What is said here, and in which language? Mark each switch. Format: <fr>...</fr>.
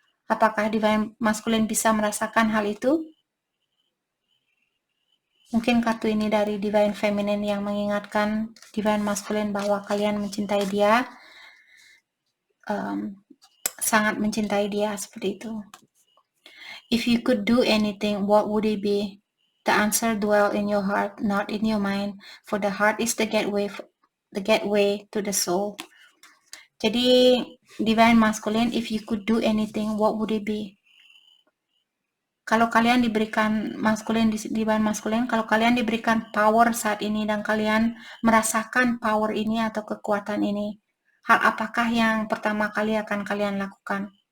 <id>Apakah Divine Masculine bisa merasakan hal itu? Mungkin kartu ini dari Divine Feminine yang mengingatkan Divine Masculine bahwa kalian mencintai dia, sangat mencintai dia, seperti itu.</id> <en>If you could do anything, what would it be? The answer dwell in your heart, not in your mind, for the heart is the gateway to the soul.</en> <id>Jadi</id> <en>Divine Masculine, if you could do anything, what would it be?</en> <id>Kalau kalian diberikan Divine Masculine, kalau kalian diberikan power saat ini dan kalian merasakan power ini atau kekuatan ini, hal apakah yang pertama kali akan kalian lakukan?</id>